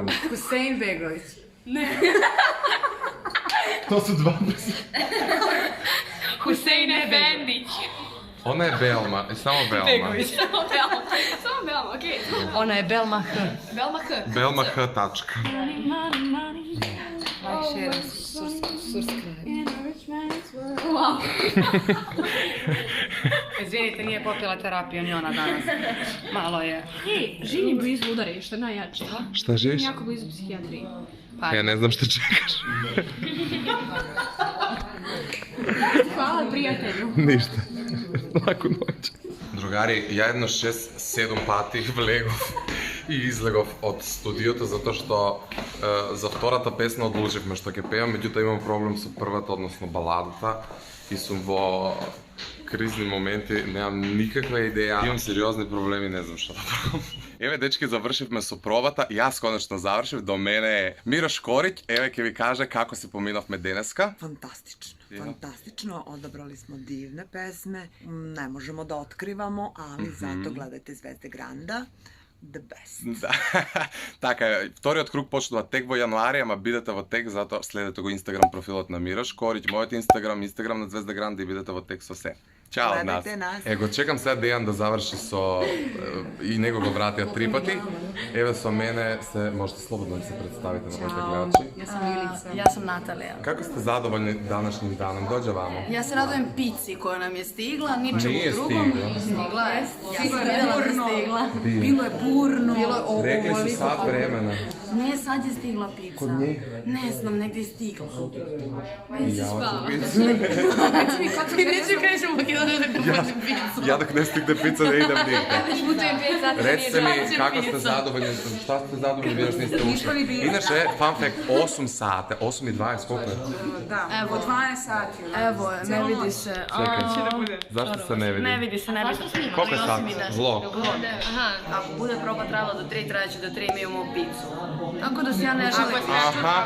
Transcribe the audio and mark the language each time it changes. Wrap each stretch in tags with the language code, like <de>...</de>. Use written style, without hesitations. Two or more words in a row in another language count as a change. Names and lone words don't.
<bs>Husein Begović. To su dva prezime. Husein Efendić. Ona je Belma, samo Belma. Samo Belma, okej. Ona je Belma H. Belma H. Belma H. Tačka.</bs> <en>Like, share, subscribe. Wow.</en> <bs>Izvinite, nije popila terapiju ni ona danas. Malo je. Ej, živim blizu udarišta, najjače. Šta živiš? Jako blizu psihijatriji. Pa, Ja ne znam šta čekaš. Hvala prijatelju. Ništa. Laku noć.</bs> <mk>Drugari, ja jedno 6-7 пати влегов и излегов од студиото затоа што за втората песна одлучивме што ќе пеам, меѓутоа имам проблем со првата, односно баладата и сум во кризни моменти, немам никаква идеја, имам сериозни проблеми, не знам што да правам. Еве, дечки, завршивме со пробата, јас конечно завршив, до мене е Мирош Корич, еве ќе ви каже како се поминавме денеска.</mk> <sr>Fantastično, fantastično, odabrali smo divne pesme, ne možemo da otkrivamo, ali zato gledajte Zvezde Granda,</sr> <en>the best.</en> <mk>Да. Така е, вториот круг почнува тек во јануари, ама бидете во тек, затоа следете го Инстаграм профилот на Мирош Корич, мојот Инстаграм на Звезда Гранда и бидете во тек со се. Чао од нас. Гледайте нас. Е, го чекам сега Дејан да заврши со и него го вратија 3 пати. Еве со мене се можете слободно да се представите на моите гледачи.</mk> <sr>ja sam Milica. Ja sam Natalija. Како сте задоволни данашним даном? Доđe vamo. Ja se radujem pici koja nam je stigla, ničemu Nije drugom. stigla. Stigla je. Ja sam vidjela da je stigla. Bilo je burno. Bilo je Rekli su sat vremena. Ne, sad je stigla pizza. Kod njih? Ne znam, negdje je stigla. I ja spava. Ti neću kažem Makedoniju da kupaš pizzu. Ja dok ne stigne pizza ne idem nigde. Putujem 5 sati. Recite mi kako ste zadovoljni, šta ste zadovoljni, vi još niste ušli. Inače,</sr> <en>fun fact,</en> <sr>8 sate, 8 i 20, koliko je? Evo, 12 sati. Evo, ne vidi se. Čekaj, zašto se ne vidi? Ne vidi se, ne vidi se. Koliko je sat? Vlog. Aha, ako bude proba trajala do 3, trajeće do 3 mi imamo pizzu. Tako da se ja ne želim. Aha.</sr>